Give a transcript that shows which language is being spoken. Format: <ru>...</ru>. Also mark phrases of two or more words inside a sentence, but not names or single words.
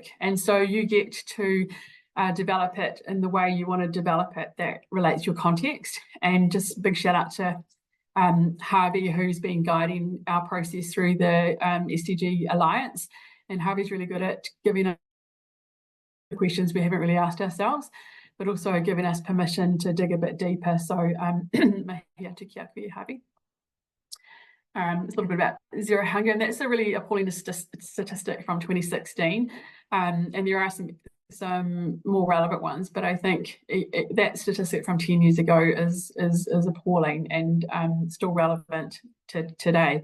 <en>And so you get to develop it in the way you want to develop it that relates to your context. And just big shout out to Harvey, who's been guiding our process through the SDG Alliance. And Harvey's really good at giving us questions we haven't really asked ourselves, but also giving us permission to dig a bit deeper.</en> <mi>So mahi atu ki a koe, Harvey.</mi> <en>It's a little bit about zero hunger, and that's a really appalling statistic from 2016. And there are some more relevant ones, but I think that statistic from 10 years ago is appalling and still relevant to today.</en>